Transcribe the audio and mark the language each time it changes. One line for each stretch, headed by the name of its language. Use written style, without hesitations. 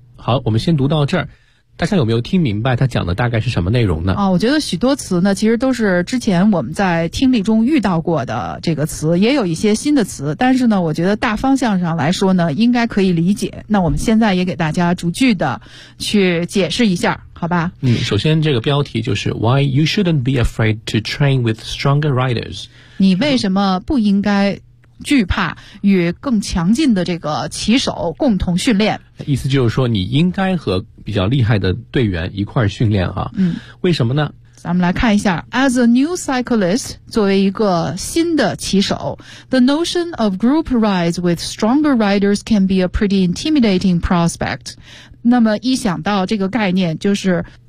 Chinese: 好，我们先读到这儿，大家有没有听明白他讲的大概是什么内容呢？我觉得许多词呢，其实都是之前我们在听力中遇到过的这个词，也有一些新的词，但是呢，我觉得大方向上来说呢，应该可以理解。那我们现在也给大家逐句的去解释一下，好吧？首先这个标题就是
English: Why you shouldn't be afraid to train with stronger riders?
Chinese: 你为什么不应该惧怕与更强劲的这个骑手共同训练？意思就是说你应该和比较厉害的队员一块训练啊。为什么呢？咱们来看一下
English: As a new cyclist,
Chinese: 作为一个新的骑手
English: The notion of group rides with stronger riders can be a pretty intimidating prospect.
Chinese: 那么一想到这个概念就是